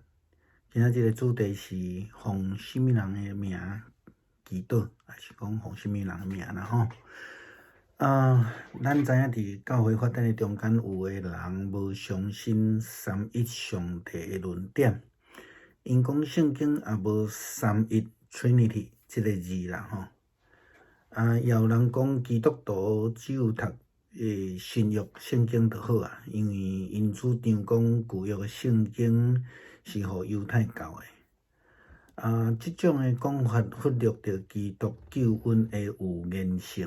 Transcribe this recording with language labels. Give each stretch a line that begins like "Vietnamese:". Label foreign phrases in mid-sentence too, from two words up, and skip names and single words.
Min Nan Chinese: 今仔日的主题是奉什么人的名祈祷，还是讲奉什么人的名啦吼？咱知影伫教会发展的中间，有的人无相信三一上帝的论点，因讲圣经也无三一 Trinity 这个字啦吼。也有人讲基督徒只有读新约圣经就好啊，因为因主张讲旧约的圣经是互犹太教的。这种的讲法忽略着基督救恩的有限性。